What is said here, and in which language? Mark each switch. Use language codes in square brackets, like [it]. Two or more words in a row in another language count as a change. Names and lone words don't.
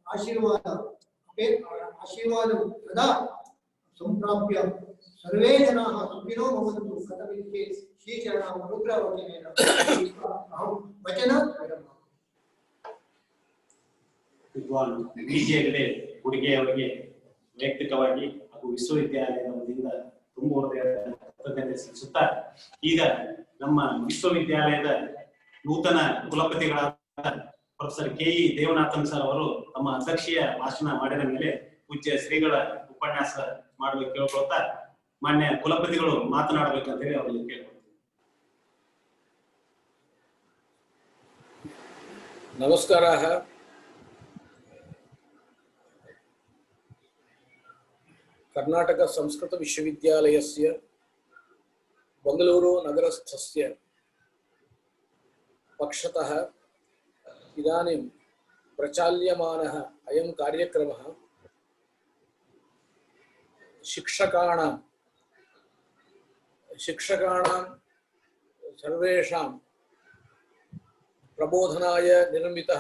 [sa] आशीर्वादं सदा संप्राप्य सर्वे जनाः सुखिनो भवन्तु कथमिति श्रीचरणाम् अनुग्रहवचनेन अहं वचनं [kn] ವಿದ್ವಾನ್ ಬಿಜೆ ಹೆಗಡೆ ಹುಡುಗಿ ಅವರಿಗೆ ವೈಯಕ್ತಿಕವಾಗಿ ಹಾಗೂ ವಿಶ್ವವಿದ್ಯಾಲಯದ ವತಿಯಿಂದ ತುಂಬ ಕೃತಜ್ಞತೆ ಸಲ್ಲಿಸುತ್ತಾ ಈಗ ನಮ್ಮ ವಿಶ್ವವಿದ್ಯಾಲಯದ ನೂತನ ಕುಲಪತಿಗಳಾದ ಪ್ರೊಫೆಸರ್ ಕೆ.ಇ. ದೇವನಾಥನ್ ಸರ್ ಅವರು ತಮ್ಮ ಅಧ್ಯಕ್ಷೀಯ ಭಾಷಣ ಮಾಡಿದ ಮೇಲೆ ಪೂಜ್ಯ ಶ್ರೀಗಳ ಉಪನ್ಯಾಸ ಮಾಡಬೇಕು ಕೇಳ್ಕೊಳ್ತಾ ಮಾನ್ಯ ಕುಲಪತಿಗಳು ಮಾತನಾಡಬೇಕಂತೇಳಿ ಅವರಿಗೆ ಕೇಳ್ಕೊಳ್ತೀವಿ. ನಮಸ್ಕಾರ. [sa] कर्नाटक संस्कृत विश्वविद्यालयस्य बेंगलुरु नगरस्थस्य पक्षतः इदानीं प्रचाल्यमानः अयं कार्यक्रमः शिक्षकाणां सर्वेषां प्रबोधनाय निर्मितः.